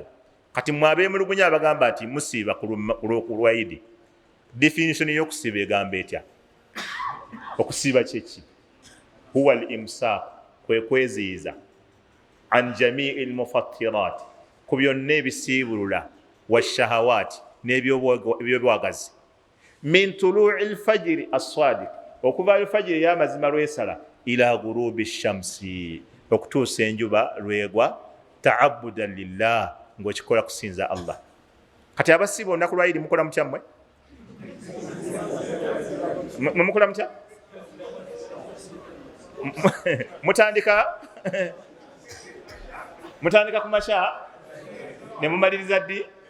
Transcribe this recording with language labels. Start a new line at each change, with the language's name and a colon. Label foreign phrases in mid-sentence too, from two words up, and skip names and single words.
Ganda: Kati mwabeemulugunya abagamba nti musiiba ku lwayidi, definition y'okusiiba egamba etya? Okusiiba kyeki?
Arabic: هو الإمساك,
Ganda: kwe kweziyiza,
Arabic: عن جميع المفطرات,
Ganda: ku byonna ebisiibulula, washahawaati, n'ebyobwagazi,
Arabic: من طلوع الفجر الصادق,
Ganda: okuva al-fajri ey'amazima lwesala,
Arabic: إلى غروب الشمس,
Ganda: okutuusa enjuba lwegwa,
Arabic: تعبدا لله,
Ganda: ng'okikola kusinza Allah. Kati abasiiba olunaku lwayidi mukola mutya mmwe? Mukola mutya? Mutandika ku makya ne mumaliriza ddi?